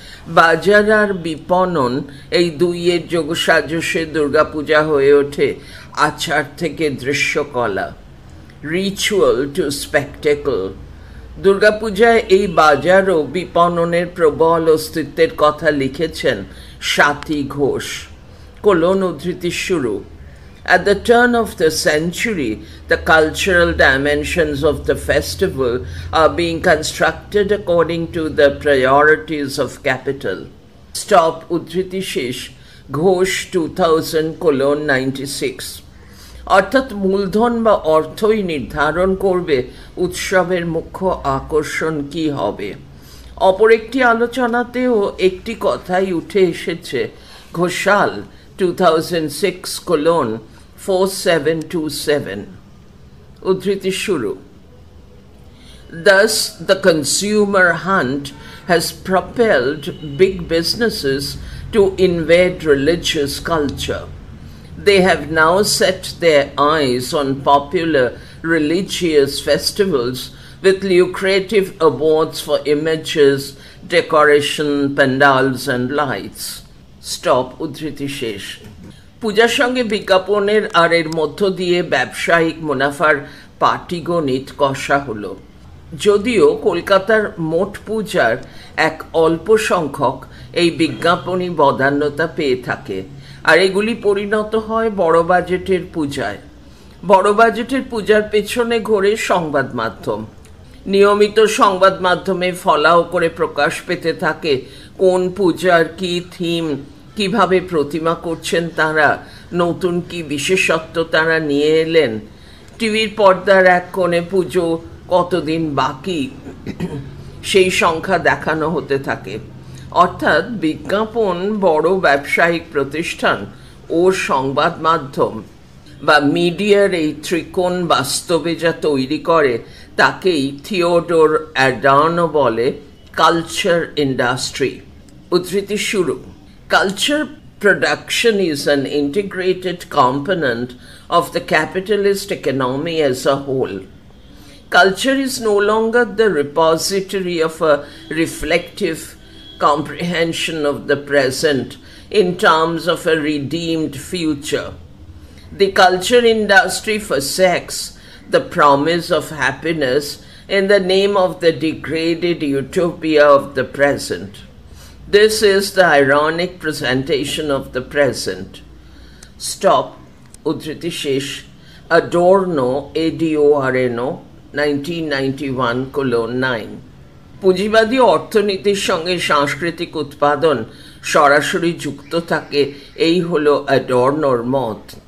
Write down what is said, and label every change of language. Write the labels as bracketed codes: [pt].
[bn] বাজার আর বিপণন, এই দুইয়ের যোগসাজশে দুর্গাপূজা হয়ে ওঠে আচার থেকে দৃশ্যকলা, [en] Ritual to spectacle. [bn] দুর্গাপূজায় এই বাজার ও বিপণনের প্রবল অস্তিত্বের কথা লিখেছেন স্বাতী ঘোষ। উদ্ধৃতি শুরু। [en] At the turn of the century, the cultural dimensions of the festival are being constructed according to the priorities of capital. [bn] Stop উদ্ধৃতি শেষ। ঘোষ 2000:96। অর্থাৎ মূলধন বা অর্থই নির্ধারণ করবে উৎসবের মুখ্য আকর্ষণ কি হবে। অপর একটি আলোচনাতেও একটি কথাই উঠে এসেছে। ঘোষাল 2006:4727। উদ্ধৃতি শুরু। [en] Thus, the consumer hunt has propelled big businesses to invade religious culture. They have now set their eyes on popular religious festivals with lucrative awards for images, decoration, pandals and lights. [bn] Stop উদ্ধৃতি শেষ। পূজার সঙ্গে বিজ্ঞাপনের আর এর মধ্য দিয়ে ব্যবসায়িক মুনাফার পাটিগণিত কষা হলো। যদিও কলকাতার মোট পূজার এক অল্প সংখ্যক এই বিজ্ঞাপনী বদান্যতা পেয়ে থাকে, আর এগুলি পরিণত হয় বড় বাজেটের পূজায়। বড় বাজেটের পূজার পেছনে ঘোরে সংবাদ মাধ্যম। নিয়মিত সংবাদ মাধ্যমে ফলাও করে প্রকাশ পেতে থাকে কোন পূজার কি থিম, কিভাবে প্রতিমা করছেন তারা, নতুন কি বিশেষত্ব তারা নিয়ে এলেন। টিভির পর্দার এক কোণে পুজো কতদিন বাকি সেই সংখ্যা দেখানো হতে থাকে। অর্থাৎ বিজ্ঞাপন বড় ব্যবসায়িক প্রতিষ্ঠান ও সংবাদ মাধ্যম বা মিডিয়ার এই ত্রিকোণ বাস্তবে যা তৈরি করে তাকেই থিওডোর অ্যাডার্নো বলে কালচার ইন্ডাস্ট্রি। উদ্ধৃতি শুরু। [en] Culture production is an integrated component of the capitalist economy as a whole. Culture is no longer the repository of a reflective comprehension of the present in terms of a redeemed future. The culture industry forsakes the promise of happiness in the name of the degraded utopia of the present. This is the ironic presentation of the present. [bn] Stop উদ্ধৃতি শেষ। Adorno, ADORNO, 1991:9। পুঁজিবাদী অর্থনীতির সঙ্গে সাংস্কৃতিক উৎপাদন সরাসরি যুক্ত থাকে, এই হলো অ্যাডর্নোর মত।